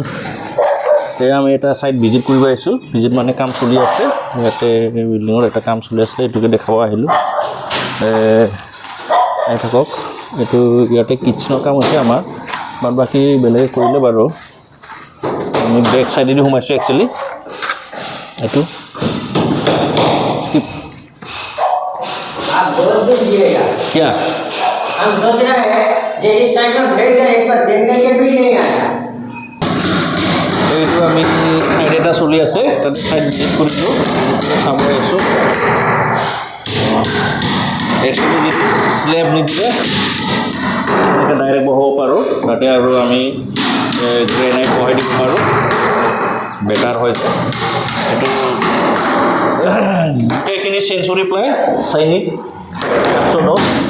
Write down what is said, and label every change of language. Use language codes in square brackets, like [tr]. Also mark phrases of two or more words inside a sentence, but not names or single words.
[as] আমি এটা [en] site visit [as] কৰিব আহিছোঁ ভিজিট মানে কাম চলি আছে ইয়াতে বিল্ডিঙৰ এটা কাম চলি আছে এটোকে দেখাব আহিলোঁ আহি থাকক এইটো ইয়াতে কিচেনৰ কাম হৈছে আমাৰ বাদ বাকি বেলেগে কৰিলে বাৰু আমি বেক সাইডেদি সোমাইছোঁ একচুৱেলি এইটো स्किप [hi] आप बोल दीजिएगा क्या हम सोच रहे हैं कि इस टाइम में भेज दें एक बार देखने के भी नहीं आया [as] এইটো আমি সাইড এটা চলি আছে তাত [en] side visit [as] কৰিছোঁ চাব আহিছোঁ একচুৱেলি স্লেব নিদিলে এনেকৈ ডাইৰেক্ট বহাব পাৰোঁ তাতে আৰু আমি গ্ৰেনাইট বহাই দিব পাৰোঁ বেটাৰ হৈছে এইটো গোটেইখিনি চেঞ্চুৰী প্লাই চাইনিক চলক